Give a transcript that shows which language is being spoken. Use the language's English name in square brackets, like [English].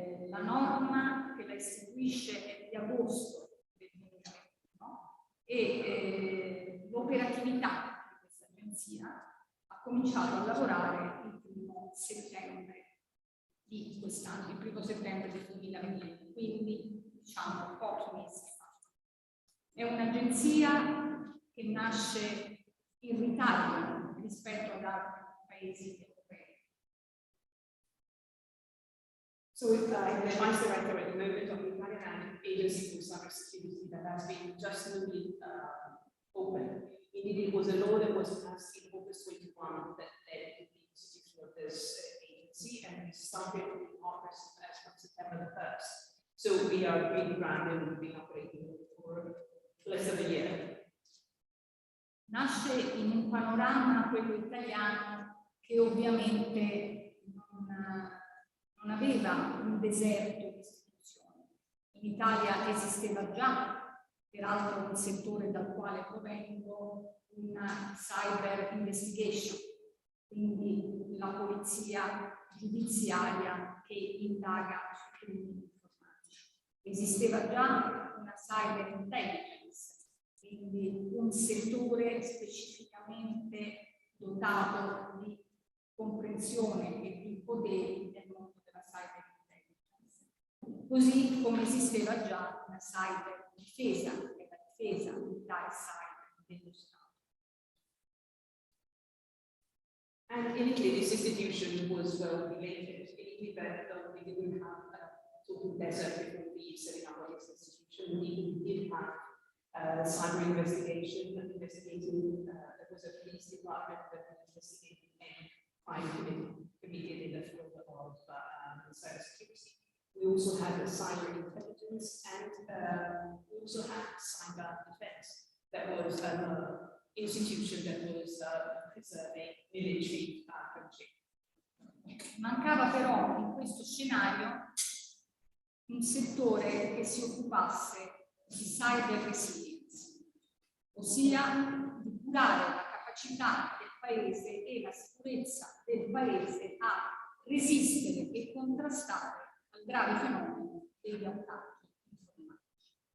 [Italian] La norma che la istituisce è di agosto del 2021 e l'operatività di questa agenzia ha cominciato a lavorare il 1° settembre di quest'anno, il 1° settembre del 2020, quindi diciamo pochi mesi fa. È un'agenzia che nasce in ritardo rispetto ad altri paesi europei. [English] So I'm the vice director at the moment of the Italian Agency for Cybersecurity that has been just newly opened. Indeed, it was a law that was passed in August 21 that led to the institution of this agency, and we started in August as from September the 1st. So we are really brand new, we've been operating for less than a year. [Italian] Nasce in un panorama, quello italiano, che ovviamente non aveva un deserto di istituzioni. In Italia esisteva già, peraltro nel settore dal quale provengo, una cyber investigation, quindi la polizia giudiziaria che indaga su crimini informatici. Esisteva già una cyber intelligence, quindi un settore specificamente dotato di comprensione e di poteri nel mondo della cyber intelligence. Così come esisteva già una cyber difesa, che è la difesa militare cyber dello Stato. [English] And in Italy, this institution was well related. In Italy, that we didn't have a total desert before we setting up this institution. We did have cyber investigation, investigating, there was a police department that was investigating and crime committed in the field of cybersecurity. We also had a cyber intelligence and we also had cyber defense. That was an institution that was preserving military country. [Italian] Mancava però in questo scenario un settore che si occupasse di cyber resilience, ossia di curare la capacità del paese e la sicurezza del paese a resistere e contrastare al grave fenomeno degli attacchi informatici.